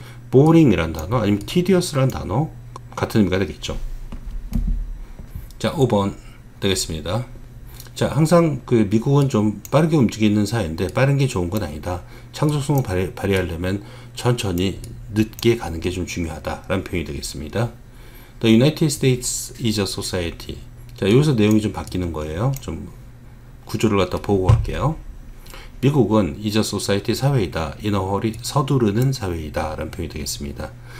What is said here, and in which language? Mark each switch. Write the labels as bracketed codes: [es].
[ko] boring이란 단어, 아니면 tedious란 단어 같은 의미가 되겠죠. 자, 5번 되겠습니다. 자, 항상 그 미국은 좀 빠르게 움직이는 사회인데 빠른 게 좋은 건 아니다. 창조성을 발휘하려면 천천히 늦게 가는 게 좀 중요하다라는 표현이 되겠습니다. [en] The United States is a society. [ko] 자, 여기서 내용이 좀 바뀌는 거예요. 좀 구조를 갖다 보고 갈게요. 미국은 [en] is a society, [ko] 사회이다. [en] in a hurry, [ko] 서두르는 사회이다 라는 표현이 되겠습니다.